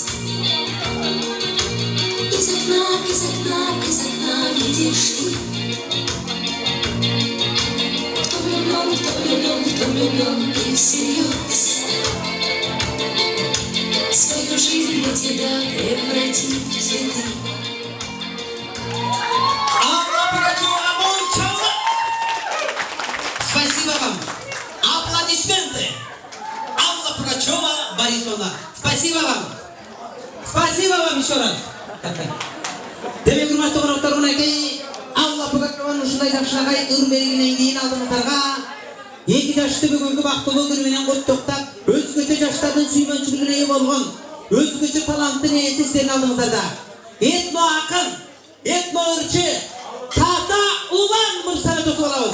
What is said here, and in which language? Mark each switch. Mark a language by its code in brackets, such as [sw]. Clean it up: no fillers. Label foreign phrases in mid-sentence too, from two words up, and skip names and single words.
[ru] Из окна, из окна, из окна видишь ты. Кто влюблен и всерьез свою жизнь для тебя превратит в цветы. [ky] Алла Пугачева, кол чабуулар. [ru] Спасибо вам. Аплодисменты. Алла Пугачева Борисовна. Спасибо вам. Спасибо вам еще раз. [ky] Демек урматтуу коноктор, мынакей Алла Пугачеванын ушундай жакшынакай ыр белгинен кийин алдыңыздарга 2 жашты бүгүнкү бактылуу күнү менен куттуктап, өзгөчө жаштардын сүймөнчүлүгүнө ээ болгон, өзгөчө таланттын ээси сиздердин алдыңыздарда этно акын, этно ырчы Тата Улан мырзаны тосуп алабыз.